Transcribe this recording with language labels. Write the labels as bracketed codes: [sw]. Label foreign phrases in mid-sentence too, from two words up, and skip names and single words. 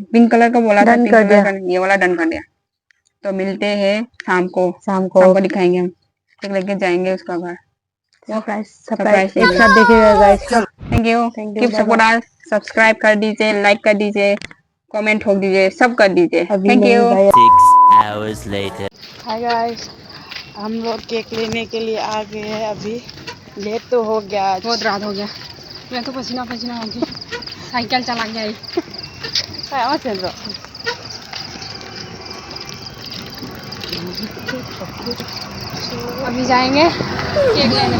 [en] pink colour [hi] का बोला था, [en] pink colour [hi] का ये वाला डन कर दिया। तो मिलते हैं शाम को दिखाएंगे हम, फिर लेके जाएंगे उसका घर। सरप्राइज एक साथ देखिएगा गाइस। [en] thank you keep support, [hi] सब्सक्राइब कर दीजिए, लाइक कर दीजिए, कमेंट ठोक दीजिए, सब कर दीजिए। [en] thank you. 6 hours later. hi guys, [hi] हम लोग केक लेने के लिए आ गए हैं। अभी लेट तो हो गया आज। बहुत रात हो गया, मैं तो पसीना पसीना हो गई, साइकिल चला गया। चल रहा अभी जाएंगे केक लेने।